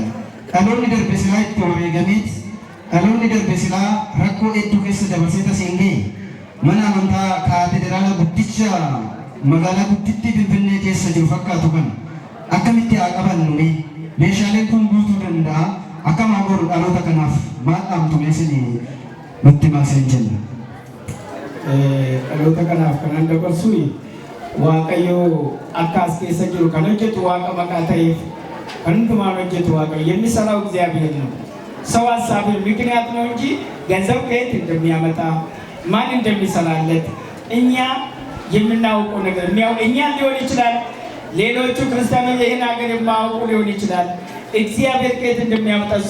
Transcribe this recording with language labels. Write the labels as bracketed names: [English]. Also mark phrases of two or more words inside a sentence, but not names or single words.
[Oromo] Dhaloonni darbe silaa itti wareegameeti. Dhaloonni darbe silaa rakkoo hedduu keessa dabarsee taseengee mana amantaa kaatedraala guddicha magaalaa guddittii Finfinnee keessa jiru fakkaatu kan akkamitti haa qabannu meeshaaleen kun guutuu danda'a akkam haa godhu dhaloota kanaaf maal dhaamtu meesini nutti maasin jenna. Dhaloota kanaaf kanan dabarsu Waaqayyo akka as keessa jiru kan hojjetu Waaqa maqaa ta'eef kan hundumaan hojjetu Waaqayyo [Amharic] የሚሰራው እግዚአብሔር ነው። ሰው ሀሳብ ምክንያት ነው እንጂ ገንዘብ ከየት እንደሚያመጣ ማን እንደሚሰራለት እኛ የምናውቀው ነገር እኛ ሊሆን ይችላል። ሌሎቹ ክርስቲያኖች ይህን ሀገር የማያውቁ ሊሆን ይችላል። እግዚአብሔር ከየት እንደሚያመጣ እሱ